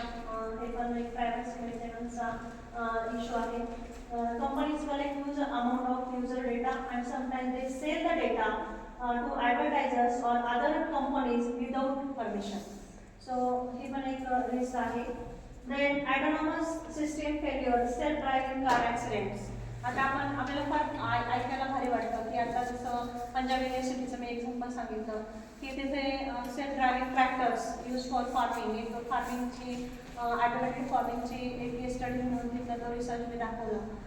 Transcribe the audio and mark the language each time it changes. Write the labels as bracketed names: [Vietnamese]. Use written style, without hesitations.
[Marathi] हे पण एक प्रायव्हसी मेंटेनन्सचा इश्यू आहे. [English] Companies collect huge amount of user data and sometimes they sell the data to advertisers or other companies without permission. [Marathi] So हे पण एक risk आहे. [English] Then autonomous system failure, self-driving car accidents. [Marathi] आता आपल्याला फार ऐकायला भारी वाटतं की आता जसं पंजाब युनिव्हर्सिटीचं मी एक्झाम्पल सांगितलं की तिथे [English] self driving tractors use for farming, [Marathi] एक फार्मिंगची ॲटोमॅटिक फार्मिंगची एक केस स्टडी म्हणून तिथला तो रिसर्च मी दाखवला.